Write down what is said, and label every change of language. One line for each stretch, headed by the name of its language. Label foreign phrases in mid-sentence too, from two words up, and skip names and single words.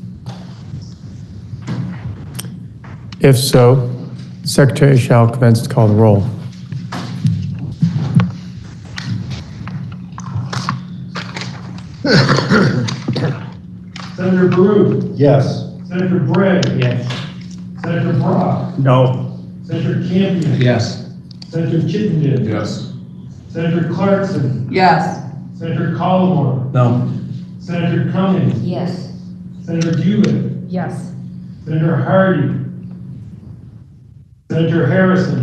English: If so, the Secretary shall commence to call the roll. Senator Baruch. Yes. Senator Bray. Yes. Senator Brock. No. Senator Campion. Yes. Senator Chittenden. Yes. Senator Clarkson. Yes. Senator Collmore. No. Senator Cummings. Yes. Senator Hewitt. Yes. Senator Hardy. Senator Harrison.